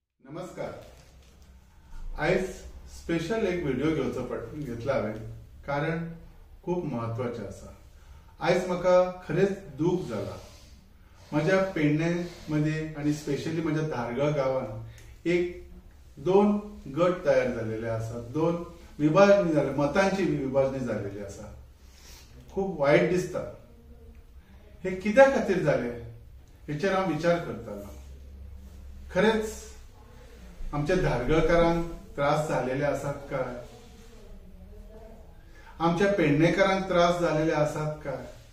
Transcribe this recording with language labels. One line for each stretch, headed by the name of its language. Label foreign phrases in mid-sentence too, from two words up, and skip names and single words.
Konkani: नमस्कार. आज स्पेशल एक व्हिडिओ घेतला हांवें कारण खूप महत्वाचे आसा. आज म्हाका खरेंच दूख जाला.
Marathi: माझ्या पेडणे मध्ये आणि स्पेशली माझ्या धारगळ गावात दोन गट तयार झालेले आसात. दोन विभाजणी झाले, मतांची विभाजणी झालेली आसा.
Konkani: खूप वाईट दिसता. हे कित्या खातीर जाले हेचेर हांव विचार करतालो. खरेंच आमच्या धारगळकारांक त्रास झालेले आसात काय? आमच्या पेडणेकारांक त्रास झालेले आसात काय?